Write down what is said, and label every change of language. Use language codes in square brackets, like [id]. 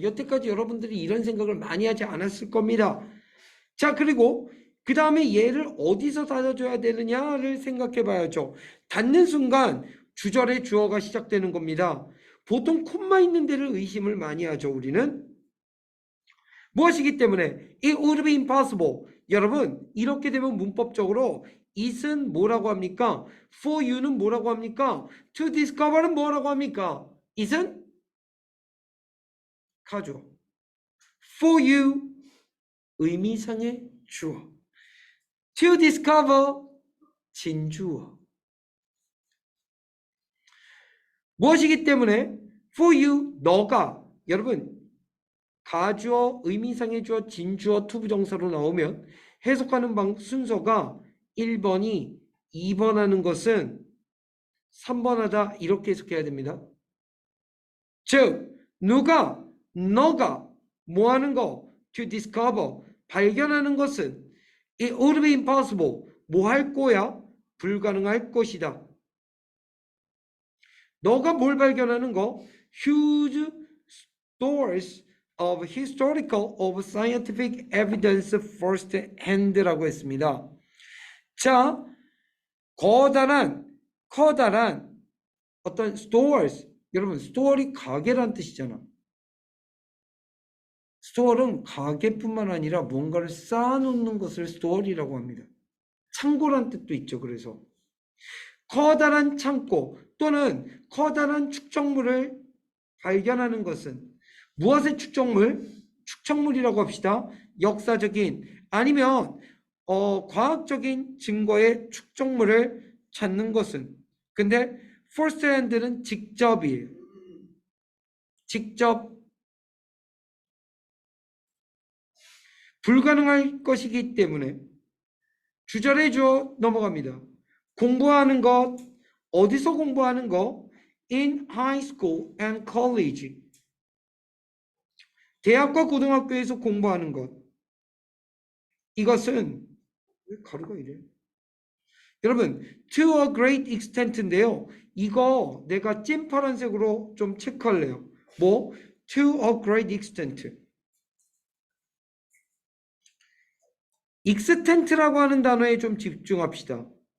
[ko] 여태까지 여러분들이 이런 생각을 많이 하지 않았을 겁니다. 자, 그리고 그 다음에 얘를 어디서 닫아줘야 되느냐를 생각해 봐야죠. 닫는 순간 주절의 주어가 시작되는 겁니다. 보통 콤마 있는 데를 의심을 많이 하죠, 우리는. 무엇이기 때문에 [en] it would be impossible. [ko] 여러분, 이렇게 되면 문법적으로 it은 뭐라고 합니까? for you는 뭐라고 합니까? to discover는 뭐라고 합니까? it은 가주어. for you 의미상의 주어. to discover 진주어. 무엇이기 때문에 for you 너가, 여러분, 가주어, 의미상의 주어, 진주어, 투부정사로 나오면 해석하는 순서가 1번이 2번 하는 것은 3번 하다 이렇게 해석해야 됩니다. 즉 누가, 너가 뭐 하는 거? [en] to discover, [ko] 발견하는 것은 [en] it would be impossible, [ko] 뭐 할 거야? 불가능할 것이다. 너가 뭘 발견하는 거? [en] huge stores of historical of scientific evidence first hand [ko] 라고 했습니다. 자, 커다란 어떤 stores, 여러분 store이 가게란 뜻이잖아. store는 가게뿐만 아니라 뭔가를 쌓아놓는 것을 store이라고 합니다. 창고란 뜻도 있죠. 그래서 커다란 창고 또는 커다란 축적물을 발견하는 것은 무엇의 축적물? 축적물이라고 합시다. 역사적인 아니면 과학적인 증거의 축적물을 찾는 것은, 근데 first hand는 직접이에요. 직접 불가능할 것이기 때문에 주절에 주어 넘어갑니다. 공부하는 것, 어디서 공부하는 것? [en] In high school and college. [ko] 대학과 고등학교에서 공부하는 것. 이것은 왜 가루가 이래? 여러분, [en] to a great extent인데요. [ko] 이거 내가 찐 파란색으로 좀 체크할래요. 뭐? [en] to a great extent. [ko] extent라고 하는 단어에 좀 집중합시다.